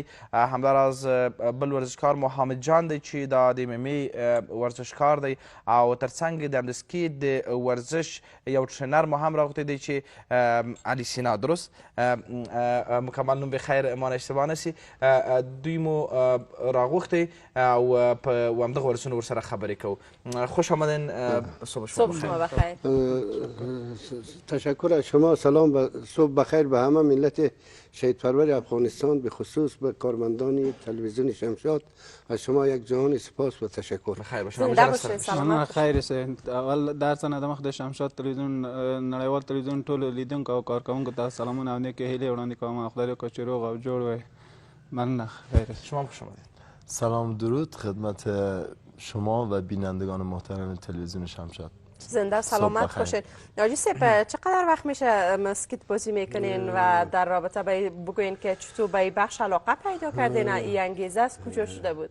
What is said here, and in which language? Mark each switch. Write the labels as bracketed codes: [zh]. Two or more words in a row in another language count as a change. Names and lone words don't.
[ps] همداراز بل ورزشکار محمد جان دی چې دا د MMA ورزشکار دی او ترڅنګ د همد سکیټ د ورزش یو ټرینر مو هم راغوښتی دی چې علي سینا درست مکمل نوم بخیر [fa] ما اشتباه نسی [ps] دوی مو راغوښتی او په همدغه ورزشونو ورسره خبرې کوو. [fa] خوش آمدین. صبح شما بخیر. تشکر از شما. سلام صبح بخیر به همه ملت شهید پرور افغانستان به خصوص به کارمندان تلویزیون شمشاد. از شما یک جهان سپاس و تشکر. بخیر باشید. زنده باشید. سلامت. [ps] خیر اوسئ. اول در څنګه د مخ د شمشاد تلویزیون نړیوال تلویزیون ټولو لیدونکو او کارکوونکو ته سلامونه او نیکې هیلې وړاندې کوم. خدای دې وکړي چې روغ او جوړ وئ. مننه. خیر. [fa] شما خوش آمدید. سلام درود خدمت شما و بینندگان محترم تلویزیون شمشاد. زنده و سلامت باشید. حاجی صاحب چقدر وقت میشه اسکیت بازی میکنین و در رابطه بگوین که چطور به بخش علاقه پیدا کردین؟ این انگیزه از کجا شده بود؟